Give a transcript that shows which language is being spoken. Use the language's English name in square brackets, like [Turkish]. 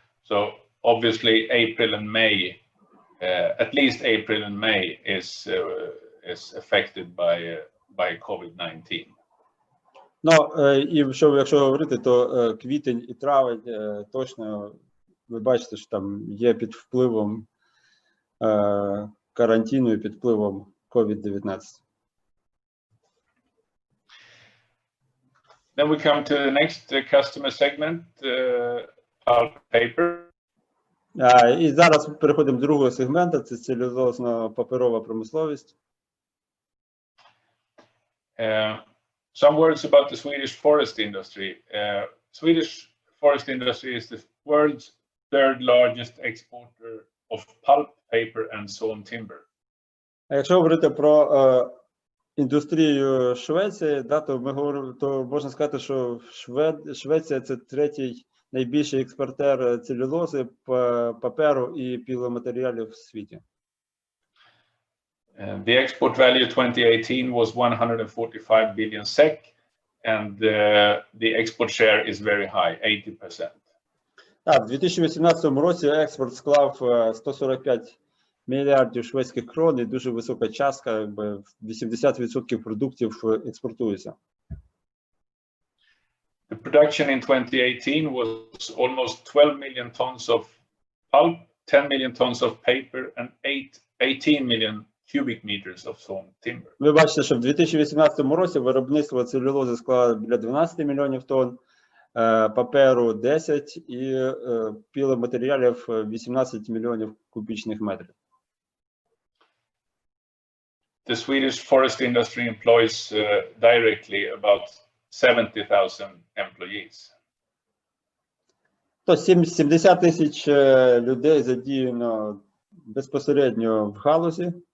[English] So obviously April and May, at least April and May is affected by COVID-19. [Ukrainian] Ну, і якщо говорити, то квітень і травень точно, ви бачите, що там є під впливом карантину і під впливом COVID-19. [English] Then we come to the next customer segment, pulp paper. [Ukrainian] І зараз переходимо до другого сегменту, це целюлозно-паперова промисловість. [English] Some words about the Swedish forest industry. Swedish forest industry is the world's third largest exporter of pulp, paper and sawn timber. [Ukrainian] А якщо говорити про індустрію Швеції, да, то ми говоримо, то можна сказати, що Швеція це третій найбільший експортер целюлози, паперу і піломатеріалів в світі. [English] The export value 2018 was 145 billion SEK, and the export share is very high, 80%. [Ukrainian] Так, в 2018 році експорт склав 145 мільярдів шведських крон і дуже висока частка, якби 80% продуктів експортується. [English] The production in 2018 was almost 12 million tons of pulp, 10 million tons of paper and 18 million cubic meters of sawn timber. [Ukrainian] Ви бачите, що в 2018 році виробництво целюлози склало біля 12 мільйонів тонн, паперу 10 і піломатеріалів 18 мільйонів кубічних метрів. [English] The Swedish forest industry employs directly about 70,000 employees. [Ukrainian] То 70 тисяч людей задіяно безпосередньо в галузі.